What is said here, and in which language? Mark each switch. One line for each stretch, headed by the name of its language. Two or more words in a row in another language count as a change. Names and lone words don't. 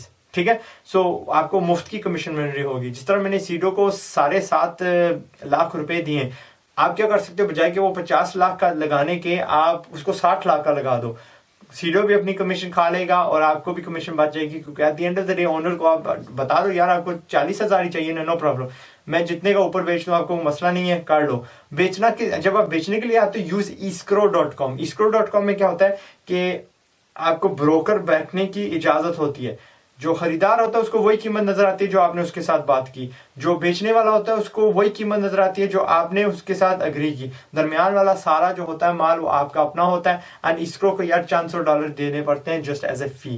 Hindi: ठीक है, सो आपको मुफ्त की कमीशन मिल रही होगी। जिस तरह मैंने सीडो को 7.5 लाख रुपए दिए, आप क्या कर सकते हो, बजाय कि वो 50 लाख का लगाने के आप उसको 60 लाख का लगा दो। सीडो भी अपनी कमीशन खा लेगा और आपको भी कमीशन बच जाएगी, क्योंकि
English: at the end of the day owner
Hindi: को आप बता दो यार आपको 40,000 ही चाहिए ना,
English: no problem,
Hindi: मैं जितने का ऊपर बेच दूं आपको मसला नहीं है, कर लो। बेचना कि जब आप बेचने के लिए आते हो यूज escrow.com। escrow.com में क्या होता है कि आपको ब्रोकर बैठने की इजाजत होती है। जो खरीदार होता है उसको वही कीमत नजर आती है जो आपने उसके साथ बात की, जो बेचने वाला होता है उसको वही कीमत नजर आती है जो आपने उसके साथ अग्री की। दरमियान वाला सारा जो होता है माल वो आपका अपना होता है। एंड escrow को यार $400 देने पड़ते हैं
English: just as a fee.